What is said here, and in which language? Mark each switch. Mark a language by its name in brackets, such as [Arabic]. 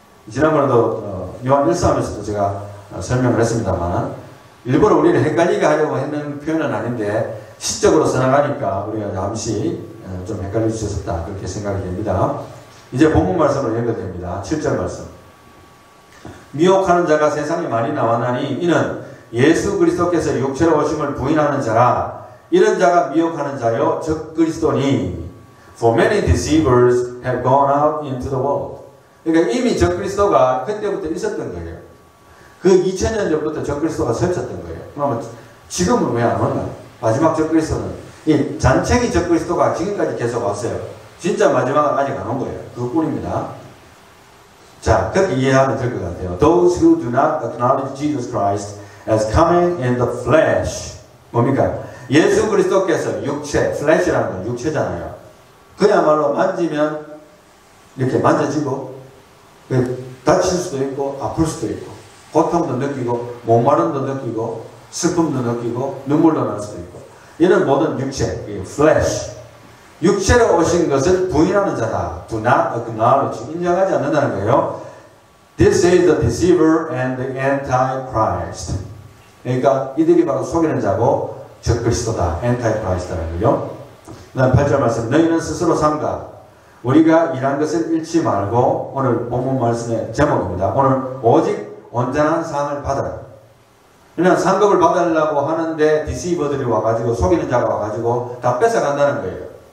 [Korean] 지난번에도 요한 1서에서도 제가 설명을 했습니다만 일부러 우리를 헷갈리게 하려고 했는 표현은 아닌데 시적으로 써나가니까 우리가 잠시 좀 헷갈릴 수 있었다 그렇게 생각이 됩니다. 이제 본문 말씀으로 연결됩니다. 7절 말씀. 미혹하는 자가 세상에 많이 나왔나니 이는 예수 그리스도께서 육체로 오심을 부인하는 자라. 이런 자가 미혹하는 자요 적 그리스도니 [English] For many deceivers have gone out into the world. [Korean] 그러니까 이미 적 그리스도가 그때부터 있었던 거예요. 그 2000년 전부터 적 그리스도가 설쳤던 거예요. 그러면 지금은 왜 안 오나? 마지막 적 그리스도는 이 잔챙이 적 그리스도가 지금까지 계속 왔어요. 진짜 마지막은 아직 안 온 거예요. 그것뿐입니다. 자, 그렇게 이해하면 될 것 같아요. [English] Those who do not acknowledge Jesus Christ as coming in the flesh. [Korean] 뭡니까? 예수 그리스도께서 육체, flesh라는 건 육체잖아요. 그야말로 만지면 이렇게 만져지고 다칠 수도 있고 아플 수도 있고 고통도 느끼고 목마름도 느끼고 슬픔도 느끼고 눈물도 날 수도 있고 이런 모든 육체, flesh 육체로 오신 것을 부인하는 자다. [English] Do not acknowledge. [Korean] 인정하지 않는다는 거예요. [English] This is the deceiver and the antichrist. [Korean] 그러니까 이들이 바로 속이는 자고 적그리스도다. antichrist라는 거예요. 그 다음 8절 말씀. 너희는 스스로 삼가 우리가 일한 것을 잃지 말고 오늘 본문 말씀의 제목입니다. 오늘 오직 온전한 상을 받아라. 그냥 상급을 받으려고 하는데 디시버들이 와가지고 속이는 자가 와가지고 다 뺏어간다는 거예요.